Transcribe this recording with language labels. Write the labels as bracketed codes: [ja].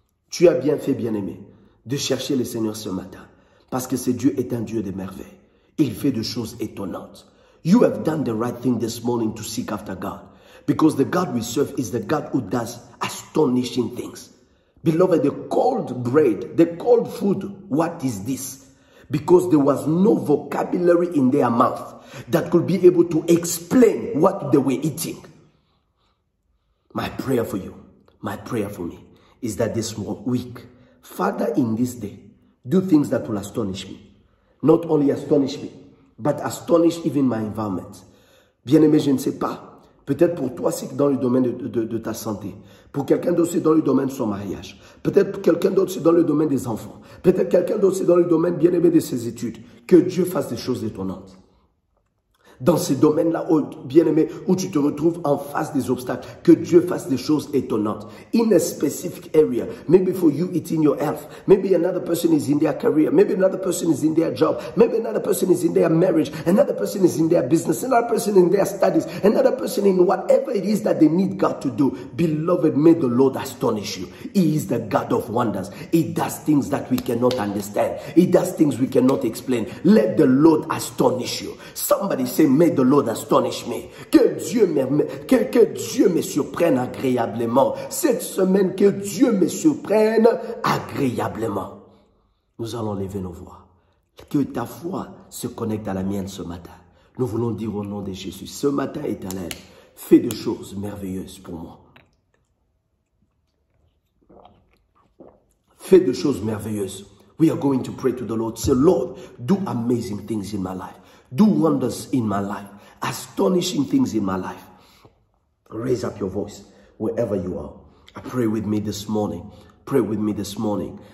[fr] Tu as bien fait, bien-aimé, de chercher le Seigneur ce matin. Parce que ce Dieu est un Dieu de merveilles. Il fait des choses étonnantes. [en] You have done the right thing this morning to seek after God. Because the God we serve is the God who does astonishing things. Beloved, the cold bread, the cold food, what is this? because there was no vocabulary in their mouth that could be able to explain what they were eating. My prayer for you, my prayer for me, is that this week, Father, in this day, do things that will astonish me. Not only astonish me, but astonish even my environment. [fr] Bien-aimé, je ne sais pas. Peut-être pour toi, c'est dans le domaine de ta santé. Pour quelqu'un d'autre, c'est dans le domaine de son mariage. Peut-être pour quelqu'un d'autre, c'est dans le domaine des enfants. Peut-être quelqu'un d'autre, c'est dans le domaine, bien-aimé, de ses études. Que Dieu fasse des choses étonnantes. Dans ces domaines-là, bien-aimé, où tu te retrouves en face des obstacles, que Dieu fasse des choses étonnantes. [en] In a specific area, maybe for you, it's in your health. Maybe another person is in their career. Maybe another person is in their job. Maybe another person is in their marriage. Another person is in their business. Another person in their studies. Another person in whatever it is that they need God to do. Beloved, may the Lord astonish you. He is the God of wonders. He does things that we cannot understand. He does things we cannot explain. Let the Lord astonish you. Somebody say, may the Lord astonish me. [fr] Que Dieu me surprenne agréablement. Cette semaine, que Dieu me surprenne agréablement. Nous allons lever nos voix. Que ta foi se connecte à la mienne ce matin. Nous voulons dire au nom de Jésus, ce matin, Éternel, fais des choses merveilleuses pour moi. Fais des choses merveilleuses. [en] We are going to pray to the Lord. Say, Lord, do amazing things in my life. Do wonders in my life. Astonishing things in my life. Raise up your voice wherever you are. Pray with me this morning. Pray with me this morning.